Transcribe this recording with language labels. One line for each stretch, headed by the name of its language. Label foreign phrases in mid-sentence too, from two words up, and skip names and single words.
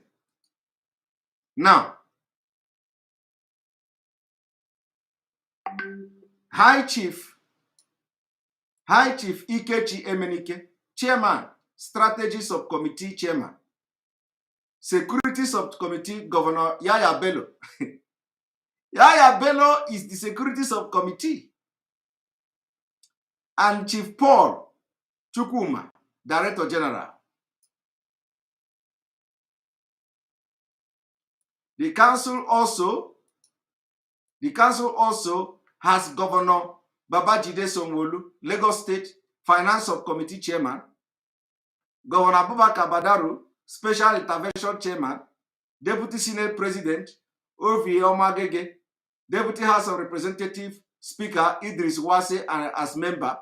English: Now, High Chief Ikechi Emenike, Chairman, Strategy Subcommittee Chairman, Security Subcommittee Governor Yaya Bello. Yaya Bello is the Security Subcommittee. And Chief Paul Chukuma, Director General. The council also has Governor Babajide Sanwo-Olu, Lagos State Finance Subcommittee Chairman, Governor Abubakar Badaru, Special Intervention Chairman, Deputy Senate President Ovi Omagege, Deputy House of Representatives Speaker Idris Wase as member.